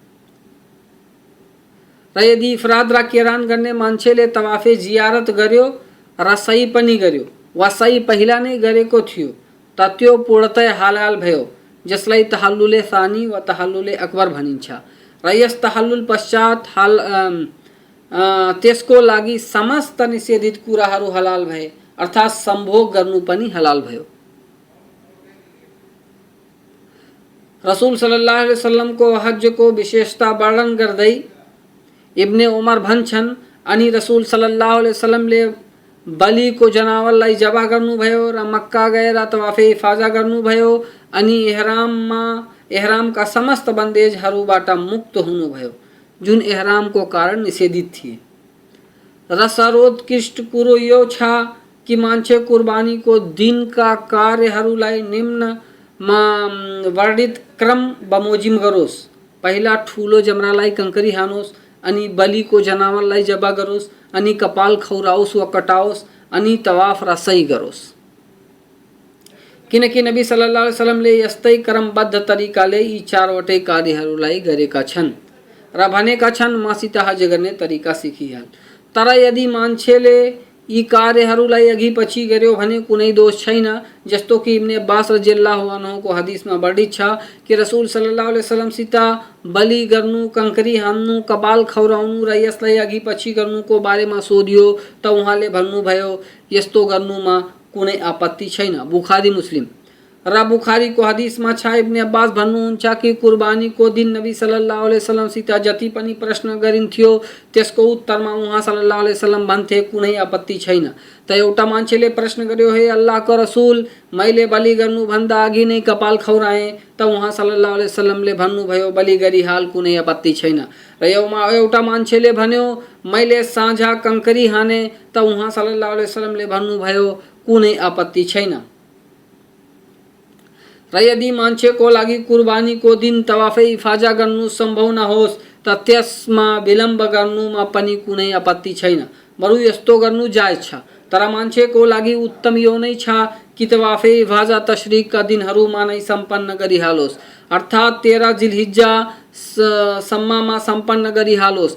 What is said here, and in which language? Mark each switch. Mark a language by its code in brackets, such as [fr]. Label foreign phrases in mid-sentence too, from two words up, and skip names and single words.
[ne] र यदि इफराद र किरान गर्ने मान्छेले तवाफे जियारत गर्यो र सही पनि गर्यो वा सही पहिला नै गरेको थियो त त्यो पूर्णतया हलाल भयो, जसलाई तहल्लुले सानी वा तहल्लुले अकबर भनिन्छ। र यस तहल्लुल पश्चात त्यसको लागि समस्त निषेधित कुराहरू हलाल भए, अर्थात् सम्भोग गर्नु पनि हलाल भयो। रसूल [ar] صلى الله عليه وسلم [ne] को हज को विशेषता वर्णन गर्दै इब्ने उमर भन्छन्, अनि रसूल [ar] صلى الله عليه وسلم ले [ne] बलि को जनावरलाई जबा गर्नुभयो र मक्का गएर तवाफे इफाजा गर्नुभयो अनि एहरामका समस्त बन्देजहरूबाट मुक्त हुनुभयो जुन एहराम को कारण निषेधित थिए। र सर्वोत्कृष्ट कुरो यो छ कि मान्छे कुर्बानी को दिन का कार्यहरूलाई निम्नमा वर्णित क्रम बमोजिम गरोस्। पहिला ठूलो जमरालाई कंकरी हानोस्, अनि बलि को जनावरलाई जबा गरोस्, अनि कपाल खौराओस् वा कटाओस्, अनि तवाफ र सही गरोस्। किनकि नबी [ar] صلى الله عليه وسلم ले [ne] यस्तै क्रमबद्ध तरिकाले यी चारवटै कार्यहरूलाई गरेका छन् र भनेका छन् मसित हज गर्ने तरिका सिकिहाल। तर यदि मान्छेले यी कार्यहरूलाई अघि पछि गर्यो भने कुनै दोष छैन। जस्तो कि इब्ने अब्बास [ar] رضي الله عنه को [ne] हदिसमा वर्णित छ कि रसूल [ar] صلى الله عليه وسلم सित [ne] बलि गर्नु, कंकरी हान्नु, कपाल खौराउनु र यसलाई अघि पछि गर्नुको बारेमा सोधियो त उहाँले भन्नुभयो यस्तो गर्नुमा कुनै आपत्ति छैन। बुखारी मुस्लिम र बुखारीको हदिसमा छ इब्ने अब्बास भन्नुहुन्छ कि कुर्बानीको दिन नबी [ar] صلى الله عليه وسلم सित [ne] जति पनि प्रश्न गरिन्थ्यो त्यसको उत्तरमा उहाँ [ar] صلى الله عليه وسلم [ne] भन्थे कुनै आपत्ति छैन। त एउटा मान्छेले प्रश्न गर्यो, हे अल्लाहको रसूल, मैले बलि गर्नुभन्दा अघि नै कपाल खौराएँ, त उहाँ [ar] صلى الله عليه وسلم ले [ne] भन्नुभयो बलि गरिहाल, कुनै आपत्ति छैन। र एउटा मान्छेले भन्यो मैले साँझ कंकरी हाने, त उहाँ [ar] صلى الله عليه وسلم ले [ne] भन्नुभयो कुनै आपत्ति छैन। र यदि मान्छेको लागि कुर्बानीको दिन तवाफे इफाजा गर्नु सम्भव नहोस् त त्यसमा विलम्ब गर्नुमा पनि कुनै आपत्ति छैन, बरु यस्तो गर्नु जायज छ। तर मान्छेको लागि उत्तम यो नै छ कि तवाफे इफाजा तशरीकका दिनहरूमा नै सम्पन्न गरिहालोस्, अर्थात् 13 जिल्हिज्जा सम्ममा सम्पन्न गरिहालोस्।